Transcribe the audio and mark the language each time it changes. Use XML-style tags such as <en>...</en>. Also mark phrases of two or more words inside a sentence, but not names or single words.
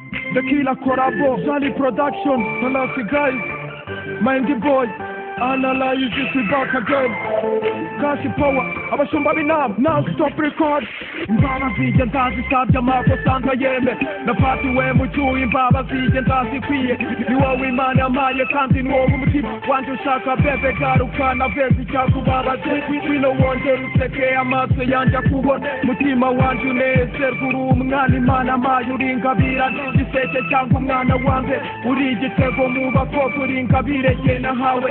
<en>The Killer Collabo, Jolly Production, Palasi guys, Mindy Boy, Analyze it, we back again.</en> <rw>Kashi Power, abashumba b'inama,</rw> <en>now stop record.</en> <rw>Imbaba zije ndazisabye amakosa nkayeme, napatiwe mu cyuho imbaba zije ndazikwiye. Ni wowe Imana yampaye kandi ni wowe umutima wanjye ushaka bebe, garukana vezi cyakubabaje. Ngwino wongere useke amaso yanjye akubone, mutima wanjye unezerwe, uri umwana Imana yampaye, uri ingabire giseke cyangwa umwana wanjye, uri igitego mu bakobwa, uri ingabire jye nahawe.</rw>